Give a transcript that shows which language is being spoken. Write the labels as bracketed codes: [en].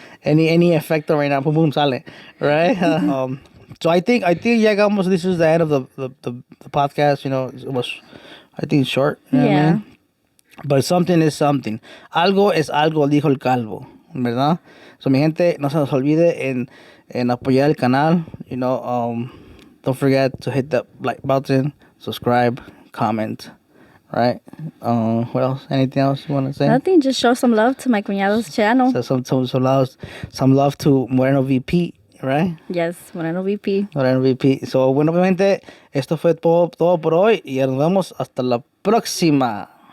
[en] Any efecto right now, boom, boom, sale, right? So I think llegamos, this is the end of the podcast, you know, it was, I think, short. You know what I Yeah. mean? But something is something. [es] Algo es algo, dijo el calvo, ¿verdad? So, mi gente, no se nos olvide en apoyar el canal. [en] You know, don't forget to hit the like button, subscribe, comment, right? What else? Anything else you want to say? Nothing, just show some love to my cuñado's channel. So some love to Moreno VP, right? Yes, Moreno VP. Moreno VP. [es] So, bueno, obviamente, esto fue todo por hoy y nos vemos hasta la próxima.